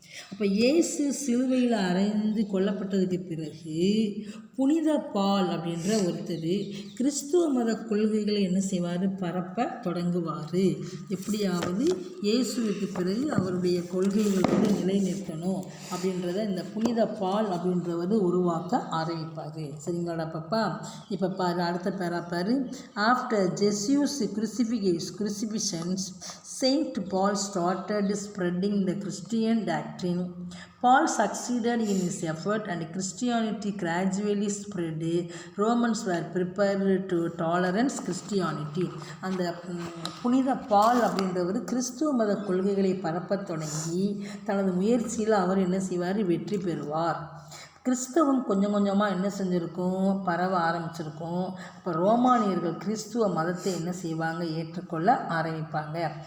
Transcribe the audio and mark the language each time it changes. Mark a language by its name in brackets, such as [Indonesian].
[Tamil] அப்போ இயேசு சிலுவையில் அறைந்து கொல்லப்பட்டதுக்கு பிறகு புனித பால் அப்படின்ற ஒருத்தர் கிறிஸ்துவ மத கொள்கைகளை என்ன செய்வார், பரப்ப தொடங்குவார். எப்படியாவது இயேசுவுக்கு பிறகு அவருடைய கொள்கைகள் வந்து நிலை நிற்கணும் அப்படின்றத இந்த புனித பால் அப்படின்றவர் உருவாக்க ஆரம்பிப்பார். சரிங்களா பாப்பா? இப்போ பாரு, அடுத்த பேரா பாரு. [English] After Jesus crucifixions, Saint Paul started spreading the Christian doctrine. Paul succeeded in his effort and Christianity gradually spread. Romans were prepared to tolerance Christianity. [Tamil] அந்த புனித பால் அப்படின்றவர் கிறிஸ்துவ மத கொள்கைகளை பரப்பத் தொடங்கி தனது முயற்சியில் அவர் என்ன செய்வார், வெற்றி பெறுவார். கிறிஸ்தவம் கொஞ்சம் கொஞ்சமாக என்ன செஞ்சுருக்கும், பரவ ஆரம்பிச்சிருக்கும். அப்போ ரோமானியர்கள் கிறிஸ்துவ மதத்தை என்ன செய்வாங்க, ஏற்றுக்கொள்ள ஆரம்பிப்பாங்க.